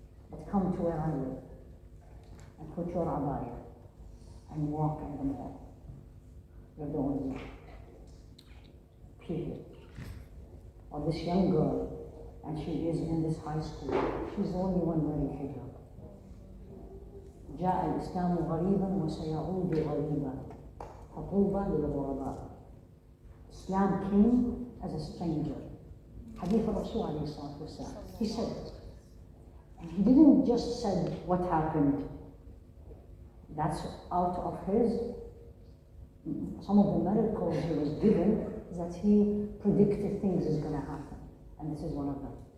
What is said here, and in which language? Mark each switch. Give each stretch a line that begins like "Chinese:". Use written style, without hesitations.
English: But come to where I live and put your abaya and walk in the mall. You're the only one. Period. Or this young girl, and she is in this high school, she's the only one wearing hijab.
Arabic: جاء الإسلام غريبا وسيعود غريبا فطوبى للغرباء.
English: Islam came as a stranger.
Arabic: Hadith al-Rasul alayhi salatu wasalam.
English: He said, and he didn't just say what happened. That's out of his, some of the miracles he was given, is that he predicted things is going to happen. And this is one of them.